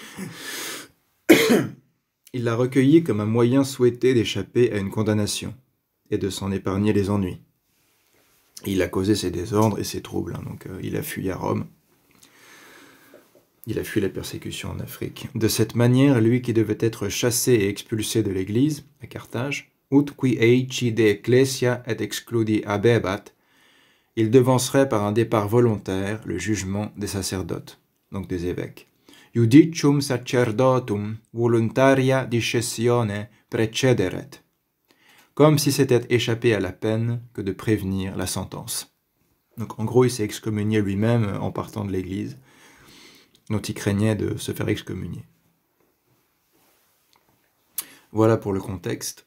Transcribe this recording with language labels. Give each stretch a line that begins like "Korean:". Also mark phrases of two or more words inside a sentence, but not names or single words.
French: Il l'a recueilli comme un moyen souhaité d'échapper à une condamnation, et de s'en épargner les ennuis. Il a causé ses désordres et ses troubles, donc il a fui à Rome. Il a fui la persécution en Afrique. De cette manière, lui qui devait être chassé et expulsé de l'Église, à Carthage,
Latin: ut qui eici de ecclesia et excludi abebat,
French: il devancerait par un départ volontaire le jugement des sacerdotes, donc des évêques.
Latin: Judicium sacerdotum voluntaria discessione precederet,
French: comme si c'était échappé à la peine que de prévenir la sentence. Donc en gros, il s'est excommunié lui-même en partant de l'Église, dont il craignait de se faire excommunier. Voilà pour le contexte.